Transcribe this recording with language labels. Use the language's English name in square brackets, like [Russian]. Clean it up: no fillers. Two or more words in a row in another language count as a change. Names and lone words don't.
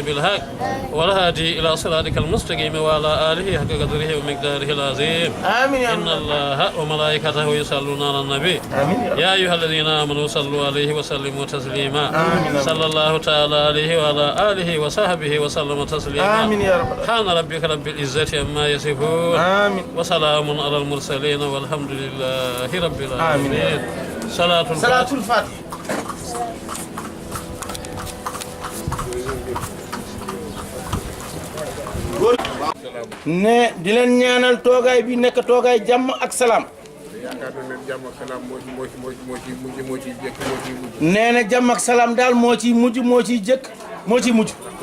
[Arabic] بالحق والهادي إلى صراطك المستقيم وعلى آله حق قدره ومقداره العظيم إن الله وملائكته يصلون على النبي يا أيها الذين آمنوا صلوا عليه وسلموا تسليما صلى الله تعالى عليه وعلى آله وصحبه وسلم تسليما سبحان ربك رب العزة عما يصفون وسلام على المرسلين والحمد لله رب العالمين صلاة الفاتحة [Wolof] ne di leen ñaanal toogaay bi nekk toogaay jàmm ak salaam. nee na jàmm ak salaam daal moo ciy mujj moo ciy jëkk moo ciy mujj.